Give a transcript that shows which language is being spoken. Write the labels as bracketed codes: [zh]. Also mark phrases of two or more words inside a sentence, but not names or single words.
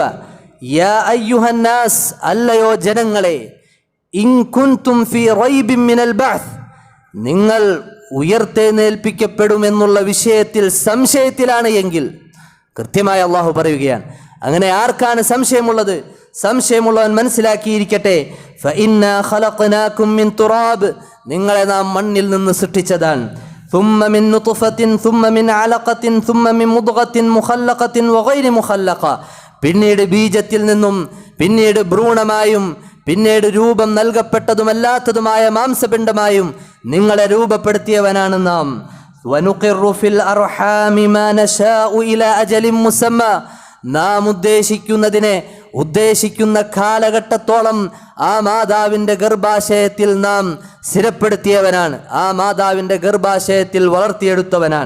[ar] يا أيها الناس, [ml] അല്ലയോ ജനങ്ങളെ, [ar] إن كنتم في ريب من البعث, [ml] നിങ്ങൾ ഉയർത്തെഴുന്നേൽപ്പിക്കപ്പെടുമെന്നുള്ള വിഷയത്തിൽ സംശയത്തിലാണ് എങ്കിൽ, കൃത്യമായി അള്ളാഹു പറയുകയാണ്. അങ്ങനെ ആർക്കാണ് സംശയമുള്ളത്? സംശയമുള്ളവൻ മനസ്സിലാക്കിയിരിക്കട്ടെ. [ar] فإنا خلقناكم من تراب, [ml] നിങ്ങളെ നാം മണ്ണിൽ നിന്ന് സൃഷ്ടിച്ചതാണ്. [ar] ثم من نطفة ثم من علقة ثم من مضغة مخلقة وغير مخلقة, [ml] പിന്നീട് ബീജത്തിൽ നിന്നും, പിന്നീട് ഭ്രൂണമായും, പിന്നീട് രൂപം നൽകപ്പെട്ടതുമല്ലാത്തതുമായ മാംസപിണ്ഡമായും നിങ്ങളെ രൂപപ്പെടുത്തിയവനാണ് നാം. [ar] ونقر في الأرحام ما نشاء إلى أجل مسمى, [ml] നാം ഉദ്ദേശിക്കുന്ന കാലഘട്ടത്തോളം ആ മാതാവിൻ്റെ ഗർഭാശയത്തിൽ നാം സ്ഥിരപ്പെടുത്തിയവനാണ്, ആ മാതാവിൻ്റെ ഗർഭാശയത്തിൽ വളർത്തിയെടുത്തവനാണ്.